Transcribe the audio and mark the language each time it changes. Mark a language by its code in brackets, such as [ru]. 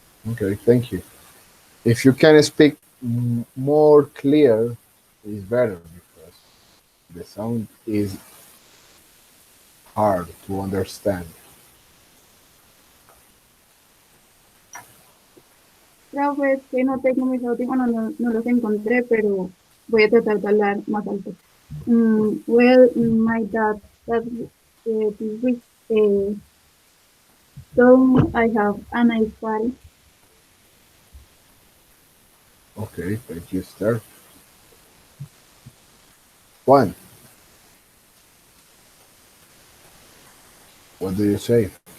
[en] Okay, thank you. If you can speak more clear, it's better because the sound is hard to understand. [es] Profe, es que no tengo mis audífonos, no los encontré, pero voy a tratar de hablar más alto. [en] Well, my dad that this week told me I have a nice body. Okay, thank you, Esther. Juan, what do you say?